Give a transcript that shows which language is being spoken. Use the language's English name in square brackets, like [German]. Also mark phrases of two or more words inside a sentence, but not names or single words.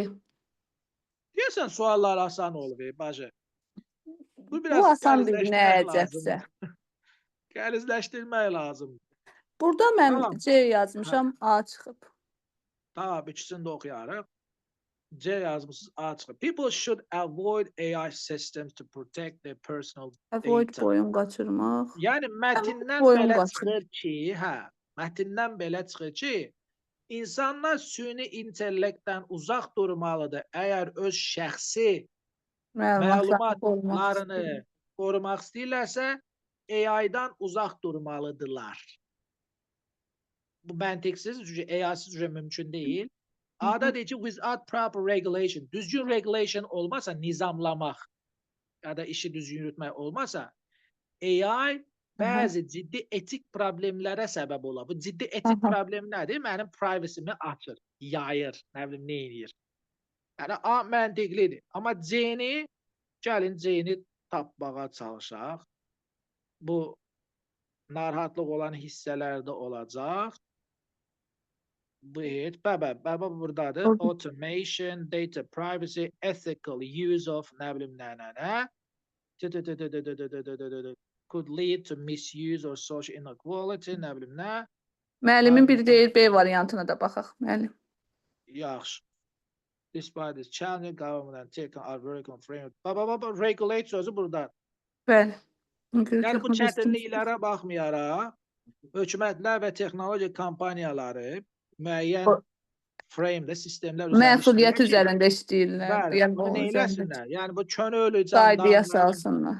[Azerbaijani] Deyəsən suallar asan olub, bacı. Bu Bu asan bir qəlizləşdirmək nəcəbsə. lazımdır. Qəlizləşdirmək lazımdır. Burada mən Tamam. C yazmışam, A çıxıb. Tamam, ikisini də oxuyarıq. C yazmışsınız, A çıxır. [English] People should avoid AI systems to protect their personal Avoid data. [Azerbaijani] boyun qaçırmaq. Yəni mətndən boyun belə qaçır. çıxır ki, mətndən belə çıxır ki, insanlar süni intellektdən uzaq durmalıdır. Əgər öz şəxsi məlumatlarını qorumaq istəyirlərsə, AI-dan uzaq durmalıdırlar. Bu məntiqsiz, çünki AI-sız mümkün deyil. A-da deyir ki, [English] without proper regulation, [Azerbaijani] düzgün regulation olmasa, nizamlamaq ya da işi düzgün yürütmək olmasa, AI bəzi ciddi etik problemlərə səbəb ola. Bu ciddi etik problem nədir? Mənim privacy'mi açır, yayır, nə bilim, nə edir. Yəni A məntiqlidir. Amma C-ni, gəlin C-ni tapmağa çalışaq. Bu narahatlıq olan hissələrdə olacaq. Bu bəbə buradadır. [English] Automation, data privacy, ethical use of [Azerbaijani] nə bilim nə. [English] Could lead to misuse or social inequality, [Azerbaijani] nə bilim nə. Müəllimin biri deyir B variantına da baxaq, müəllim. Yaxşı. [English] Despite this challenge, government and tech are working on framework. [Azerbaijani] Regulate sözü burada. Bəli. Yəni bu çətinliklərə baxmayaraq, hökumətlər və texnologiya kompaniyaları müəyyən framedə, sistemlər məsuliyyət üzərində işləyirlər. Bəli, bunu nə eləsinlər? Yəni bu könüllü qaydaya salsınlar.